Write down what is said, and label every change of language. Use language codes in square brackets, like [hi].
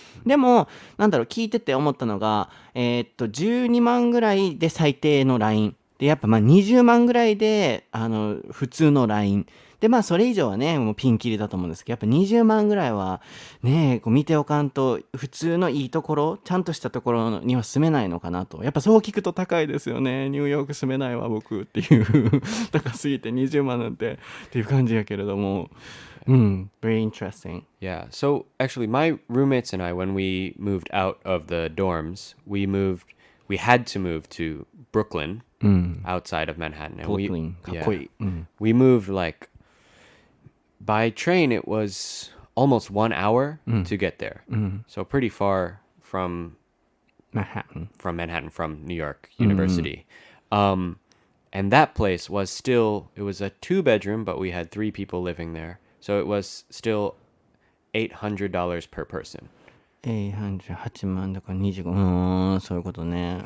[ja] でも聞いてて思ったのが、12万ぐらいで最低のラインで、やっぱ20万ぐらいで普通のラインで、それ以上はねもうピンキリだと思うんですけど、やっぱ20万ぐらいはねこう見ておかんと普通のいいところ、ちゃんとしたところには住めないのかなと。やっぱそう聞くと高いですよね。ニューヨーク住めないわ僕っていう高すぎて20万なんてっていう感じやけれども、 [en] very interesting. Yeah, so actually my roommates and I, when we moved out of the dorms, we had to move to Brooklyn, outside of Manhattan. And [ja] Brooklyn, かっこいい。 [en] we moved like by train. It was almost 1 hour to get there, so pretty far from Manhattan, from New York University. And that place was still, it was a 2-bedroom, but we had 3 people living there, so it was still $800 per person. [ja] 808万だから25、そういうことね。